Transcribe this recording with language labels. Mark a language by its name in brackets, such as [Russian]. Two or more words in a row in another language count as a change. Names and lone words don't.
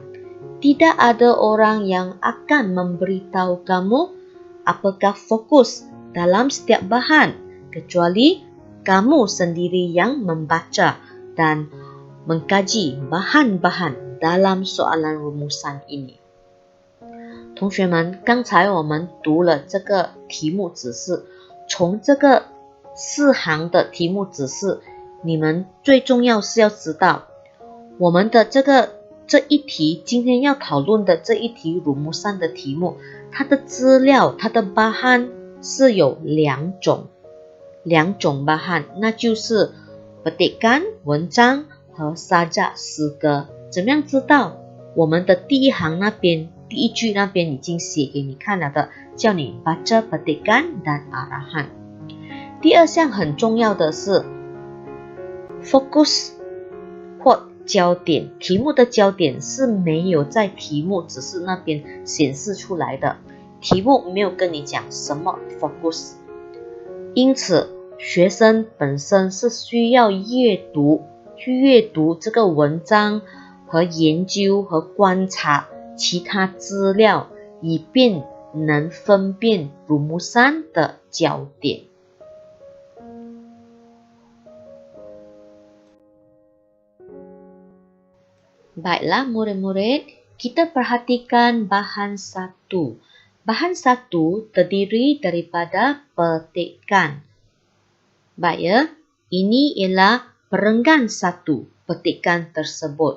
[Malay] Tidak ada orang yang akan memberitahu kamu apakah fokus dalam setiap bahan, kecuali kamu sendiri yang membaca dan mengkaji bahan-bahan dalam soalan rumusan ini. [Chinese] 同学们，刚才我们读了这个题目指示，从这个4行的题目指示，你们最重要是要知道，我们的这一题，今天要讨论的这一题rumusan的题目，它的资料，它的bahan是有两种bahan，那就是petikan文章和sajak诗歌。怎么样知道？我们的第一行那边。第一句那边已经写给你看了的，叫你 [Malay] baca petikan dan arahan。 [Chinese] 第二项很重要的是 focus 或焦点，题目的焦点是没有在题目指示那边显示出来的，题目没有跟你讲什么 focus， 因此学生本身是需要去阅读这个文章和研究和观察其他资料，以便能分辨rumusan的焦点。 [Malay] Baiklah murid-murid, kita perhatikan bahan satu. Bahan satu terdiri daripada petikan. Baik ya, ini ialah perenggan satu petikan tersebut.